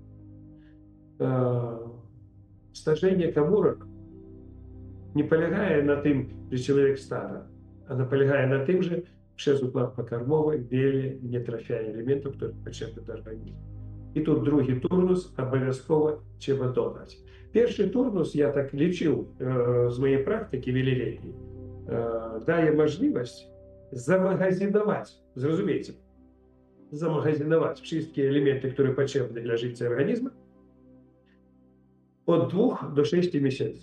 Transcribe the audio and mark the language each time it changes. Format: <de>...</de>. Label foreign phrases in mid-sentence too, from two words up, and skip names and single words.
<pl>Starzenie komórek nie polega na tym, że człowiek stara, a polega na tym, że przez układ pokarmowy wiele nie trafia elementów, które potrzebne do organizmu. I тут drugi turnus обов'язково trzeba dodać. Pierwszy turnus, ja tak liczył z mojej praktyki wieloletniej, daje możliwość zamagazynować, zrozumiecie, zamagazynować wszystkie elementy, które potrzebne dla życia organizmu, od 2 do 6 miesięcy.</pl>